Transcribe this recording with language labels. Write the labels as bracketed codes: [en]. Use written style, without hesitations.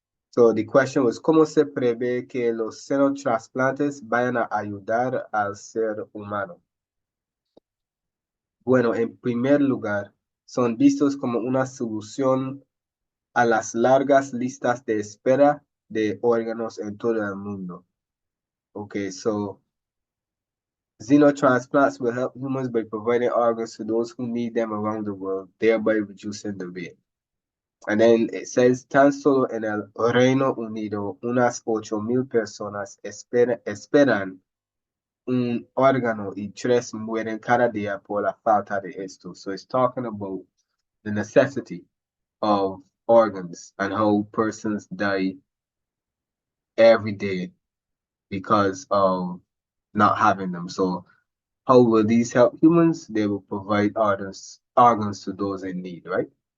[en] So the question was, [es] ¿cómo se prevé que los xenotrasplantes vayan a ayudar al ser humano? Bueno, en primer lugar, son vistos como una solución a las largas listas de espera de órganos en todo el mundo. [en] Okay, so xenotransplants will help humans by providing organs to those who need them around the world, thereby reducing the wait. And then it says, [es] tan solo en el Reino Unido, unas 8,000 personas esperan un órgano y 3 mueren cada día por la falta de esto. [en] So it's talking about the necessity of organs and how persons die every day because of not having them. So how will these help humans? They will provide organs to those in need, right?